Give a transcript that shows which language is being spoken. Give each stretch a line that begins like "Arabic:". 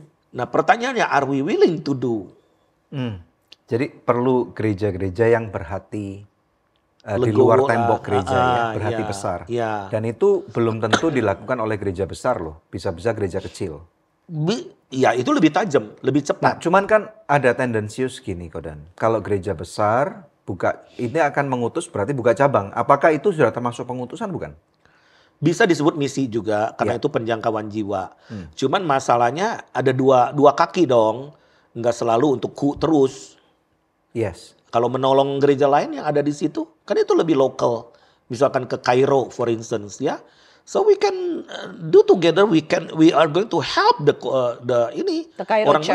Indonesian: Nah, pertanyaannya,
English: are we willing to do?
Indonesian: Jadi perlu gereja-gereja yang berhati di luar tembok gereja ya, berhati besar. Ya. Dan itu belum tentu dilakukan oleh gereja besar loh, bisa-bisa gereja kecil. Ya itu lebih tajam, lebih Nah, cepat. cuman kan ada tendensius gini Kodan. Kalau gereja besar ini akan mengutus berarti buka cabang. Apakah itu sudah termasuk pengutusan bukan? Bisa disebut misi juga karena itu penjangkauan jiwa. Cuman masalahnya ada dua kaki dong, nggak selalu untuk terus.
English: Yes.
Indonesian: Kalau menolong gereja lain yang ada di situ, kan itu lebih lokal. Misalkan ke
English: Kairo, for instance, ya. So we can do together. We are going to help the orang